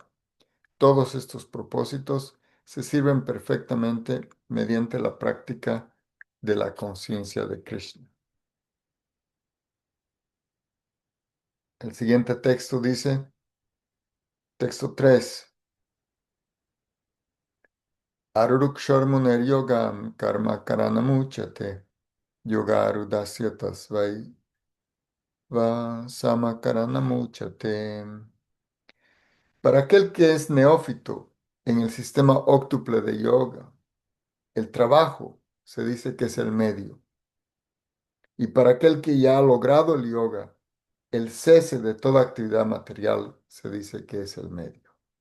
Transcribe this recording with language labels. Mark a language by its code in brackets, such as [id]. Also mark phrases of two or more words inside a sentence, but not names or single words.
[es] Todos estos propósitos se sirven perfectamente mediante la práctica de la conciencia de Krishna. El siguiente texto dice, Texto 3. [sa] Arurukshormuner yogam karma karanamuchate. Yogarudasyatas vai va samakaranamuchate. [es] Para aquel que es neófito en el sistema óctuple de yoga, el trabajo se dice que es el medio. Y para aquel que ya ha logrado el yoga, el cese de toda actividad material se dice que es el medio.